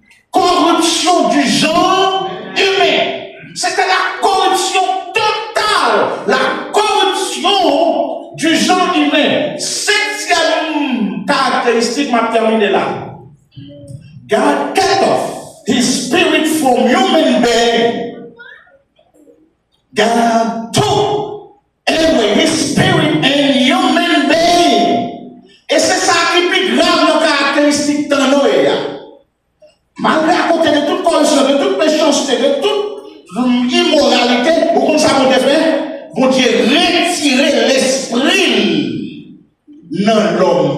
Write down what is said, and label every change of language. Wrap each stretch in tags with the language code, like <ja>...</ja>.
<fr>Corruption du genre humain. C'était la corruption totale. La corruption du genre humain. 7e caractéristique, m'a terminé là.</fr> <en>God cut off his spirit from human being. God took away his spirit and human being.</en> <fr>Et c'est ça qui est plus grave dans la caractéristique de Noé. Malgré à côté de toute corruption, de toute méchanceté, de toute immoralité, vous comprenez ça qu'on fait? Bon Dieu retirer l'esprit dans l'homme.</fr>